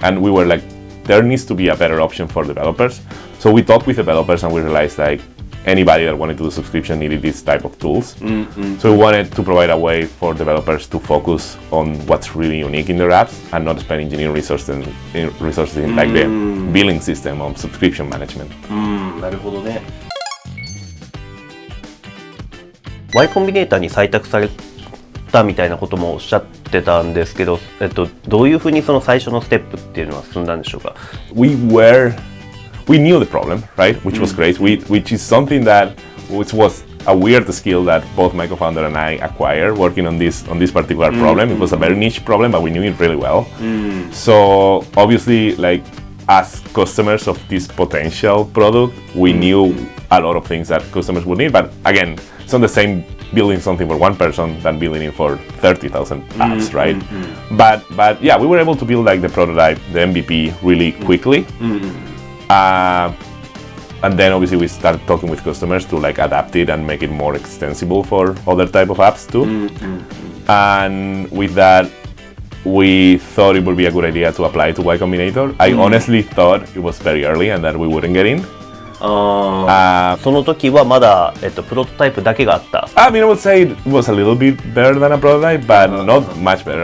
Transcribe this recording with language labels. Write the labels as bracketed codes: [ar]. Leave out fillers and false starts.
[en] And we were there needs to be a better option for developers. So we talked with developers and we realized anybody that wanted to do subscription needed this type of tools. So we wanted to provide a way for developers to focus on what's really unique in their apps and not spend engineering resources in the billing system of subscription management. [ja] なるほどね。 Y コンビネーターに採択されたみたいなこともおっしゃってたんですけど、どういうふうにその最初のステップっていうのは進んだんでしょうか？ [en] We knew the problem, right? Which was great. Which is something which was a weird skill that both my co-founder and I acquired working on this particular problem. It was a very niche problem, but we knew it really well. So obviously, as customers of this potential product, we knew a lot of things that customers would need. But again, it's not the same building something for one person than building it for 30,000 apps, right? But yeah, we were able to build the prototype, the MVP, really quickly. And then obviously we started talking with customers to adapt it and make it more extensible for other type of apps too. And with that, we thought it would be a good idea to apply to Y Combinator. I honestly thought it was very early and that we wouldn't get in. [ja] その時はまだ、プロトタイプだけがあった。 [en] I would say it was a little bit better than a prototype, but not much better.